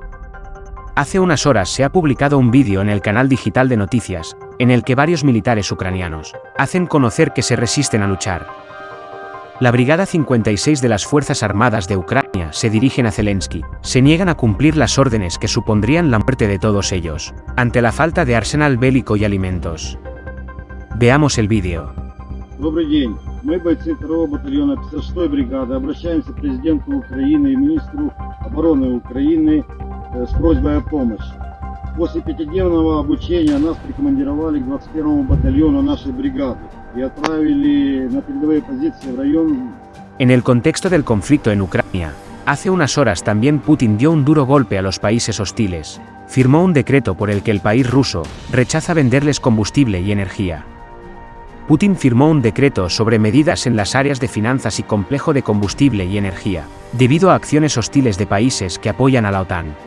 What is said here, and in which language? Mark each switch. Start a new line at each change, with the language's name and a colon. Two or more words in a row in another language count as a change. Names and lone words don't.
Spanish: Hace unas horas se ha publicado un vídeo en el canal digital de noticias, en el que varios militares ucranianos hacen conocer que se resisten a luchar. La Brigada 56 de las Fuerzas Armadas de Ucrania se dirigen a Zelensky, se niegan a cumplir las órdenes que supondrían la muerte de todos ellos, ante la falta de arsenal bélico y alimentos. Veamos el vídeo.
Russian: Добрый день. Мы, бойцы 2-го батальона 56-й бригады, обращаемся к президенту Украины и министру обороны Украины с просьбой о помощи. После пятидневного обучения нас прикомандировали к 21-му батальону нашей бригады y отправили на передовые позиции в район.
Spanish: En el contexto del conflicto en Ucrania, hace unas horas también Putin dio un duro golpe a los países hostiles. Firmó un decreto por el que el país ruso rechaza venderles combustible y energía. Putin firmó un decreto sobre medidas en las áreas de finanzas y complejo de combustible y energía, debido a acciones hostiles de países que apoyan a la OTAN.